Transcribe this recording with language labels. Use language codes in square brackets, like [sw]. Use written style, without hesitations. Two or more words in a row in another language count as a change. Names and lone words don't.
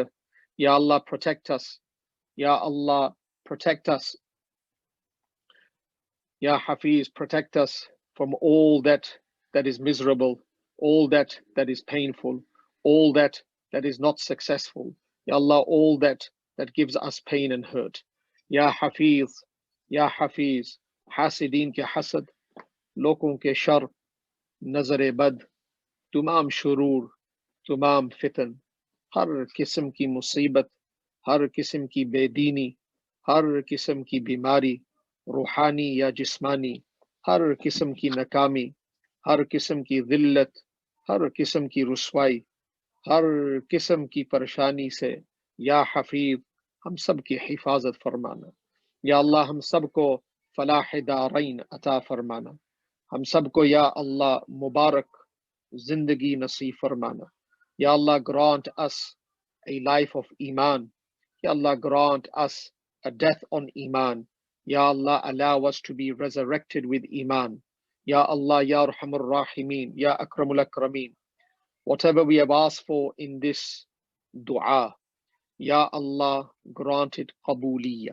[ar] يا الله, [en] protect us. [ar] يا الله, [en] protect us. [ar] يا حفيظ, [en] protect us from all that is miserable, all that is painful, all that is not successful. [ar] يا الله, [en] all that gives us pain and hurt. [ur] یا حفیظ، یا حفیظ، حاسدین کے حسد، لوگوں کے شر، نظر بد، تمام شرور، تمام فتن، ہر قسم کی مصیبت، ہر قسم کی بے دینی، ہر قسم کی بیماری, روحانی یا جسمانی، ہر قسم کی ناکامی، ہر قسم کی ذلت، ہر قسم کی رسوائی، ہر قسم کی پریشانی سے یا حفیظ ہم سب کی حفاظت فرمانا. یا اللہ، ہم سب کو فلاح دارین عطا فرمانا. ہم سب کو یا اللہ مبارک زندگی نصیب فرمانا. یا اللہ, [en] grant us a life of iman. [ar] يا الله, [en] grant us a death on iman. [ar] يا الله, [en] allow us to be resurrected with iman. [ar] يا الله، يا أرحم الراحمين، يا أكرم الأكرمين. [en] Whatever we have asked for in this dua, [ar] يا الله, [en] grant it qabooliyah.